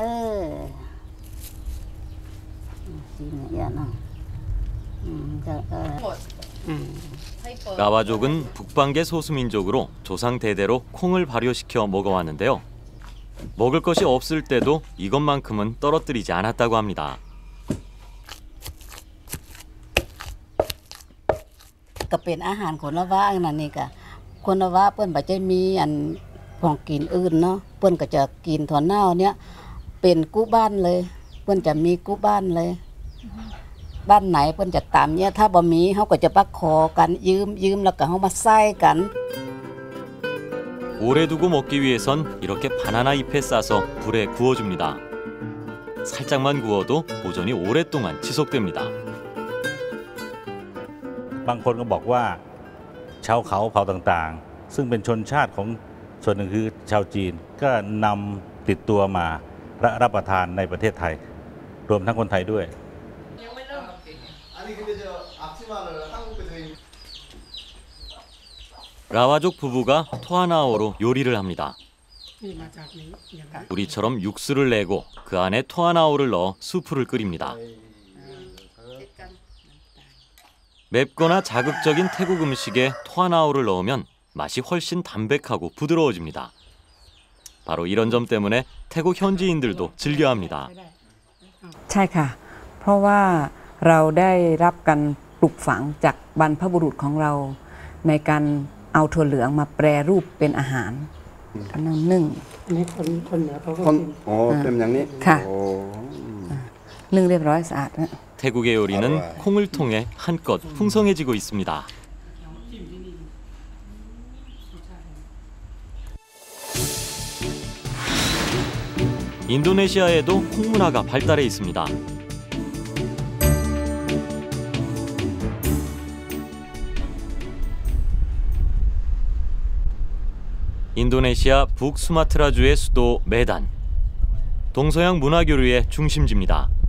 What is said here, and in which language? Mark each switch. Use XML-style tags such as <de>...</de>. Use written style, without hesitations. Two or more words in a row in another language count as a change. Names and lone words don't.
<ko>라와족은 북방계 소수민족으로 조상 대대로 콩을 발효시켜 먹어왔는데요. 먹을 것이 없을 때도 이것만큼은 떨어뜨리지 않았다고 합니다.</ko> <nod>ก็เป็นอาหารคนละว่านั่นนี่ก็คนละว่าเปิ้นบ่จะมีอันของกินอื่นเนาะเปิ้นก็จะกินถั่วเน่าเนี่ยเป็นกู้บ้านเลยเปิ้นจะมีกู้บ้านเลยบ้านไหนเปิ้นจะตามเนี่ยถ้าบ่มีเฮาก็จะปักขอกันยืมแล้วก็เฮามาใส่กัน</nod> <ko>오래 두고 먹기 위해선 이렇게 바나나 잎에 싸서 불에 구워줍니다. 살짝만 구워도 보존이 오랫동안 지속됩니다.</ko> <th>บางคนก็บอกว่าชาวเขาเผ่าต่างๆซึ่งเป็นชนชาติของส่วนหนึ่งคือชาวจีนก็นำติดตัวมารับประทานในประเทศไทยรวมทั้งคนไทยด้วย</th> <ko>라와족 부부가 토하나오로 요리를 합니다. 우리처럼 육수를 내고 그 안에 토하나오를 넣어 수프를 끓입니다. 맵거나 자극적인 태국 음식에 토하나오를 넣으면 맛이 훨씬 담백하고 부드러워집니다. 바로 이런 점 때문에 태국 현지인들도 즐겨합니다.</ko> <th>ใช่ค่ะเพราะว่าเราได้รับการปลูกฝังจากบรรพบุรุษของเราในการเอาถั่วเหลืองมาแปรรูปเป็นอาหารนึ่ง นี่คนเหนือเขาก็ อ๋อเป็นอย่างนี้ ค่ะนึ่งเรียบร้อยสะอาด</th> <ko>태국의 요리는 콩을 통해 한껏 풍성해지고 있습니다. 인도네시아에도 콩 문화가 발달해 있습니다. 인도네시아 북수마트라주의 수도 메단, 동서양 문화교류의 중심지입니다.</ko>